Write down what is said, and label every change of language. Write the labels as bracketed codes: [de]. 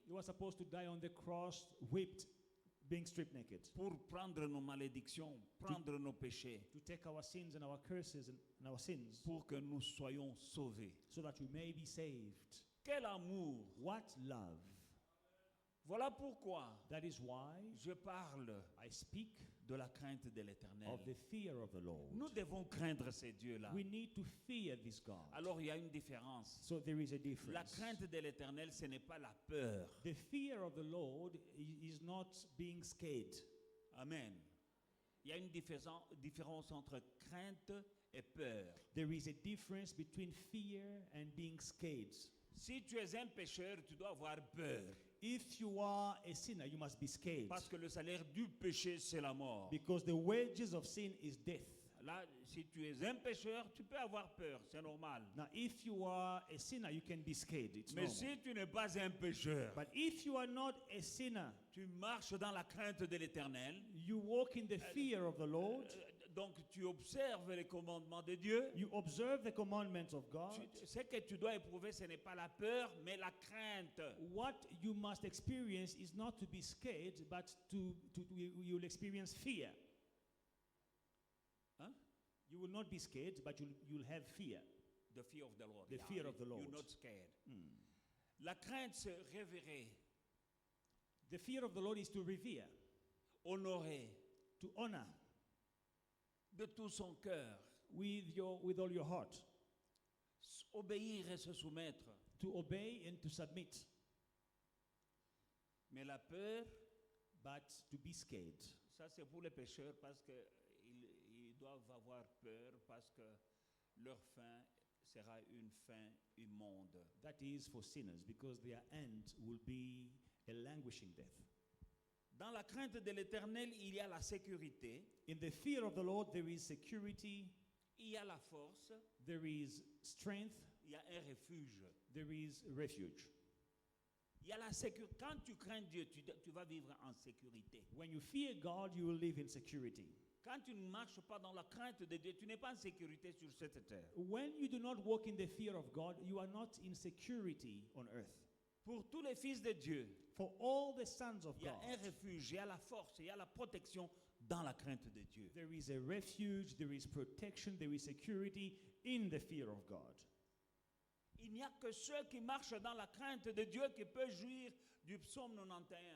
[en] He was supposed to die on the cross, whipped, being stripped naked, [fr] pour prendre nos malédictions, prendre nos péchés, [en] to take our sins and our curses and our sins, [fr] pour que nous soyons sauvés. [en] so that we may be saved. [fr] Quel amour! [en] What love! [fr] Voilà pourquoi [en] That is why [fr] je parle [en] I speak [fr] de la crainte de l'Éternel. [en] of the fear of the Lord. [fr] Nous devons craindre ces dieux-là. [en] We need to fear this God. [fr] Alors il y a une différence. [en] So there is a [fr] La [en] difference. [fr] crainte de l'Éternel, ce n'est pas la peur. [en] The fear of the Lord is not being scared. Amen. [fr] Il y a une différence entre crainte et peur. [en] There is a difference between fear and being scared. [fr] Si tu es un pécheur, tu dois avoir peur. [en] If you are a sinner, you must be scared. [fr] Parce que le salaire du péché, c'est la mort. [en] Because the wages of sin is death. [fr] Là, si tu es un pécheur, tu peux avoir peur, c'est normal. [en] Now, if you are a sinner, you can be scared. It's [fr] Mais [en] normal. [fr] si tu n'es pas un pécheur, [en] But if you are not a sinner, [fr] tu marches dans la crainte de l'Éternel, [en] you walk in the fear of the Lord, [fr] donc tu observes les commandements de Dieu. [en] you observe the commandments of God. [fr] Ce que tu dois éprouver, ce n'est pas la peur, mais la crainte. [en] What you must experience is not to be scared, but you'll experience fear. Hein? You will not be scared, but you'll have fear. The fear of the Lord. The fear of the Lord. You're not scared. [fr] La crainte, c'est révérer, [en] The fear of the Lord is to revere, [fr] honorer [en] to honor [fr] de tout son cœur, [en] with all your heart, [fr] obéir et se soumettre. [en] to obey and to submit, [fr] Mais la peur, [en] but to be scared. [fr] ça c'est pour les pécheurs parce qu'ils doivent avoir peur parce que leur fin sera une fin immonde. [en] That is for sinners, because their end will be a languishing death. [fr] Dans la crainte de l'Éternel, il y a la sécurité, [en] In the fear of the Lord, there is security, [fr] il y a la force, [en] there is strength, [fr] il y a un refuge. [en] there is refuge. [fr] Il y a la sécurité. Quand tu crains Dieu, tu vas vivre en sécurité. [en] When you fear God, you will live in security. [fr] Quand tu ne marches pas dans la crainte de Dieu, tu n'es pas en sécurité sur cette terre. [en] When you do not walk in the fear of God, you are not in security on earth. [fr] Pour tous les fils de Dieu, [en] For all the sons of [fr] il y a [en] God, [fr] un refuge, il y a la force, il y a la protection dans la crainte de Dieu. [en] there is a refuge, there is protection, there is security in the fear of God. [fr] Il n'y a que ceux qui marchent dans la crainte de Dieu qui peuvent jouir du psaume 91.